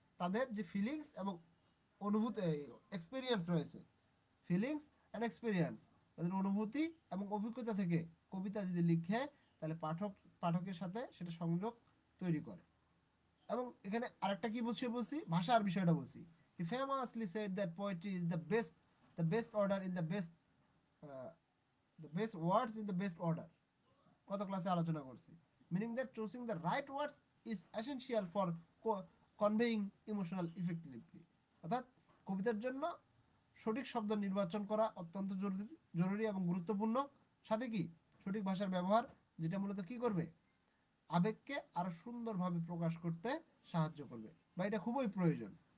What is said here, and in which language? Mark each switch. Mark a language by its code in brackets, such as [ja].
[bn] তাদের যে ফিলিংস এবং অনুভূতি, এক্সপিরিয়েন্স রয়েছে, [en] feelings and experience, [bn] তাদের অনুভূতি এবং অভিজ্ঞতা থেকে কবিতা যদি লিখে, তাহলে পাঠকের সাথে সেটা সংযোগ তৈরি করে। এবং এখানে আরেকটা কি বলছি ভাষার বিষয়টা বলছি। [en] He famously said that poetry is the best order in the best words in the best order. [bn] কত ক্লাসে আলোচনা করছি। [en] Meaning that choosing the right words is essential for conveying emotional effectively. [bn] অর্থাৎ কবিতার জন্য সঠিক শব্দ নির্বাচন করা অত্যন্ত জরুরি এবং গুরুত্বপূর্ণ। সাথে কি সঠিক ভাষার ব্যবহার, যেটা মূলত কি করবে, আবেগকে আরো সুন্দরভাবে প্রকাশ করতে সাহায্য করবে, বা এটা খুবই প্রয়োজন।